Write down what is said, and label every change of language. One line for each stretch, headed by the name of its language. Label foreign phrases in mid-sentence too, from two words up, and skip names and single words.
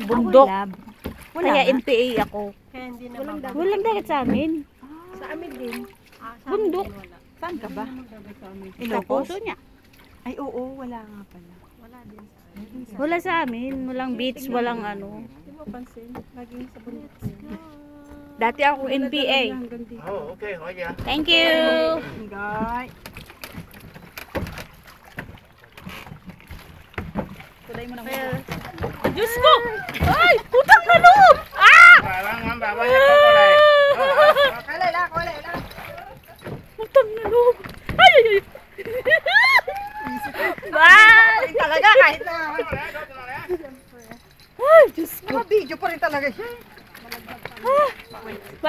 Filipino: Bundok. Kaya NPA ako. Walang dagat sa amin. Sa amin din. Bundok. Saan ka ba? Sa puso niya. Ay, oo, wala nga pala. Wala sa amin. Walang beach, walang ano. Hindi mo pansin, laging sa bundok. Dati ako NPA.
Cantonese: 好，OK，可以啊。
English: Thank you.
Filipino: Ingay. Tulay mo na muna. Diyos ko! Ay! Putang na loob! Ah!
Cantonese: 揾爸爸一個過嚟。
Filipino: Putang na loob! Ay! Ay! Ay!
English: Bye!
Filipino: Talaga kahit na. Ay! Diyos ko! Video pa rin talaga siya.